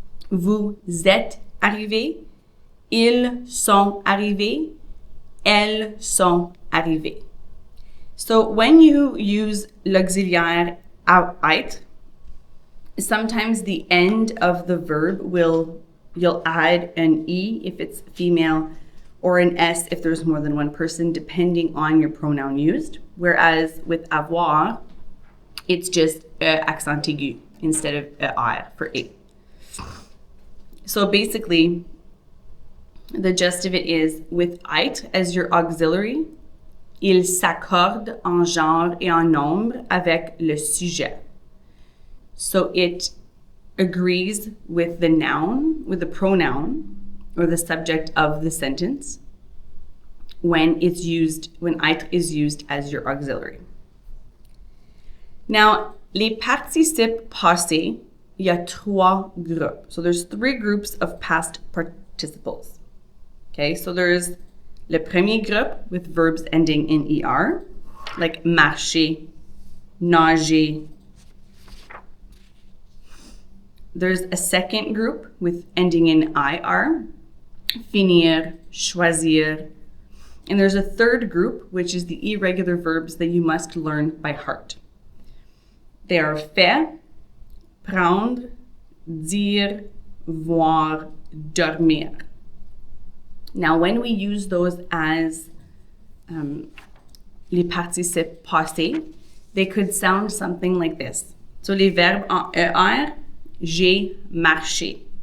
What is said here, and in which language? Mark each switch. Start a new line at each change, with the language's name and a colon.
French: Vous êtes arrivés. Ils sont arrivés. elles sont arrivées.
English: So when you use l'auxiliaire être, sometimes the end of the verb you'll add an E if it's female or an S if there's more than one person, depending on your pronoun used. Whereas with avoir, it's just accent aigu instead of R for A. So basically, the gist of it is with être as your auxiliary,
French: il s'accorde en genre et en nombre avec le sujet.
English: So it agrees with the noun, with the pronoun, or the subject of the sentence when être is used as your auxiliary.
French: Now, les participes passés, il y a trois groupes.
English: So there's three groups of past participles. Okay, so there's le premier groupe with verbs ending in ER, like marcher, nager. There's a second group with ending in IR, finir, choisir. And there's a third group, which is the irregular verbs that you must learn by heart. They are faire, prendre, dire, voir, dormir. Now, when we use those as les participes passés, they could sound something like this. So,
French: les verbes en ER, j'ai marché.